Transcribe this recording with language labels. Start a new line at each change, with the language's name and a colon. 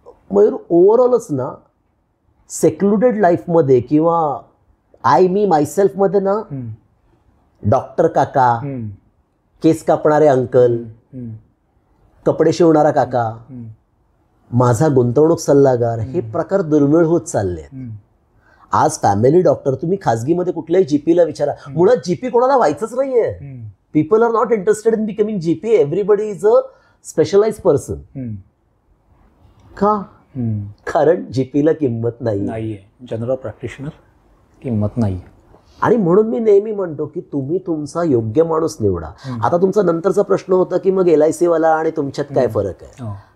Marathi: मयूर ओव्हरऑलच ना सेक्लुडेड लाईफमध्ये किंवा मी मायसेल्फमध्ये ना डॉक्टर काका, केस कापणारे अंकल, कपडे शिवणारा काका, माझा गुंतवणूक सल्लागार, हे प्रकार दुर्मिळ होत चालले आहेत. आज फॅमिली डॉक्टर तुम्ही खाजगीमध्ये कुठल्याही जीपीला विचारा, मुळात जीपी कोणाला व्हायचंच नाहीये.
English: People R not interested in becoming GP. Everybody is a specialised person. का?
Marathi: कारण जीपीला किंमत नाहीये. जनरल प्रॅक्टिशनर किंमत नाही. आणि म्हणून मी नेहमी म्हणतो की तुम्ही तुमचा योग्य माणूस निवडा. आता तुमचा नंतरचा प्रश्न होता की मग LIC वाला आणि तुमच्यात काय फरक आहे.